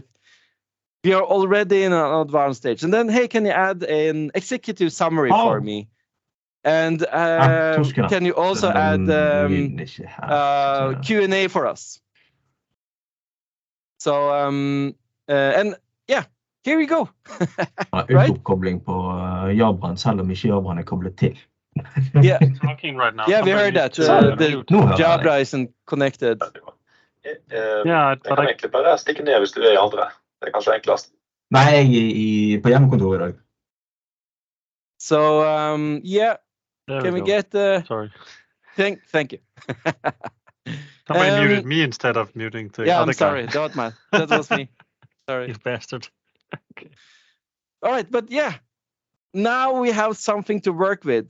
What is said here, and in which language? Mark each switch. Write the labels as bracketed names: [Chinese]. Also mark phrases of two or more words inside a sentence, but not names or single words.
[English] We are already in an advanced stage. And then, hey, can you add an executive summary for me? And can you also add Q&A for us? So, and yeah, here we go. Right? [Norwegian] Utoppkobling på Jabraen, selv om ikke Jabraen koblet til. [English] Yeah. Talking right now. Yeah, we heard Somebody that. needs to The mute. Jabra isn't connected. [Norwegian] Ja, Jeg kan egentlig bare stikke ned hvis du er i andre. Det er kanskje enklest. Nei, jeg er på hjemmekontor i dag. [English] So, yeah, There can we go. get Sorry. thank you. Somebody muted me instead of muting the Yeah, other I'm sorry. guy. Don't mind. That was me. Sorry. You bastard. Okay. All right, but yeah, now we have something to work with.